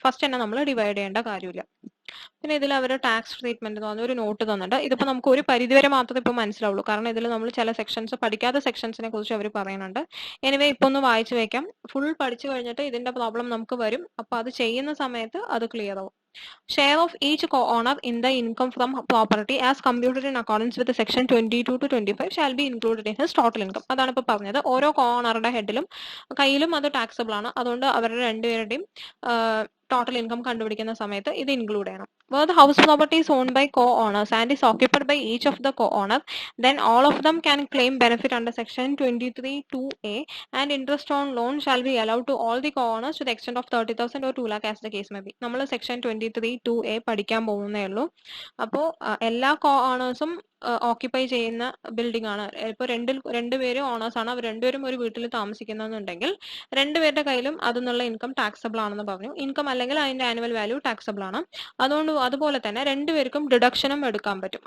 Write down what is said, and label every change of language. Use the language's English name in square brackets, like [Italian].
[Malayalam] First തന്നെ നമ്മൾ divide ചെയ്യേണ്ട കാര്യമില്ല. പിന്നെ ഇതിൽ അവർ ടാക്സ് ട്രീറ്റ്മെന്റ് തോന്നുന്ന ഒരു നോട്ട് തന്നിട്ടുണ്ട്. ഇതിപ്പോ നമുക്ക് ഒരു പരിധിവരെ മാത്രമേ ഇപ്പൊ മനസ്സിലാവുള്ളൂ, കാരണം ഇതിൽ നമ്മൾ ചില സെക്ഷൻസ് പഠിക്കാത്ത സെക്ഷൻസിനെ കുറിച്ച് അവർ പറയുന്നുണ്ട്. എനിവേ ഇപ്പൊ ഒന്ന് വായിച്ചു വെക്കാം. ഫുൾ പഠിച്ചു കഴിഞ്ഞിട്ട് ഇതിന്റെ പ്രോബ്ലം നമുക്ക് വരും. അപ്പൊ അത് ചെയ്യുന്ന സമയത്ത് അത് ക്ലിയർ ആവും. [English] Share of each co-owner in the income from property as computed in accordance with section 22 to 25 shall be included in his total income. [Malayalam] അതാണ് ഇപ്പൊ പറഞ്ഞത്. ഓരോ co-ownerയുടെ ഹെഡിലും കയ്യിലും അത് ടാക്സബിൾ ആണ്. അതുകൊണ്ട് അവരുടെ രണ്ടുപേരുടെയും ടോട്ടൽ ഇൻകം കണ്ടുപിടിക്കുന്ന സമയത്ത് ഇത് ഇൻക്ലൂഡ് ചെയ്യണം. [English] Where the house property is owned by co-owners and is occupied by each of the co-owner, then all of them can claim benefit under section 23(2)(a) and interest on loan shall be allowed to all the co-owners to the extent of 30,000 or 2 lakh as the case may be. [Malayalam] നമ്മൾ section 23(2)(a) പഠിക്കാൻ പോകുന്നേ ഉള്ളൂ. അപ്പോൾ എല്ലാ co-ownersഉം occupy ചെയ്യുന്ന building ആണ്. ഇപ്പൊ രണ്ടുപേരും ഓണേഴ്സ് ആണ്, അവർ രണ്ടുപേരും ഒരു വീട്ടിൽ താമസിക്കുന്നുണ്ടെങ്കിൽ രണ്ടുപേരുടെ കയ്യിലും അതിനുള്ള ഇൻകം ടാക്സബിൾ ആണെന്ന് പറഞ്ഞു. ഇൻകം അല്ലെങ്കിൽ അതിന്റെ ആനുവൽ വാല്യൂ ടാക്സബിൾ ആണ്. അതുകൊണ്ട് അതുപോലെ തന്നെ രണ്ടുപേർക്കും ഡിഡക്ഷനും എടുക്കാൻ പറ്റും.